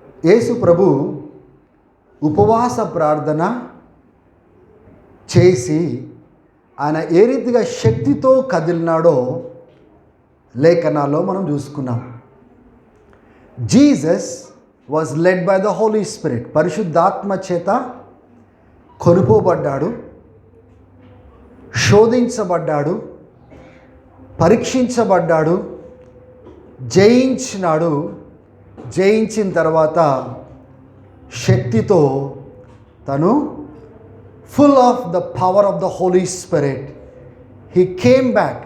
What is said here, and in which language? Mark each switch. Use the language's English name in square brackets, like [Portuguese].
[Telugu] యేసు ప్రభు ఉపవాస ప్రార్థన చేసి ఆయన ఏ రీతిగా శక్తితో కదిలినాడో లేఖనాల్లో మనం చూసుకున్నాం. [English] Jesus was led by the Holy Spirit. [Telugu] పరిశుద్ధాత్మ చేత కొనుపోబడ్డాడు, శోధించబడ్డాడు, పరీక్షించబడ్డాడు, జయించినాడు. జయించిన తర్వాత శక్తితో తను [English] Full of the power of the holy spirit he came back.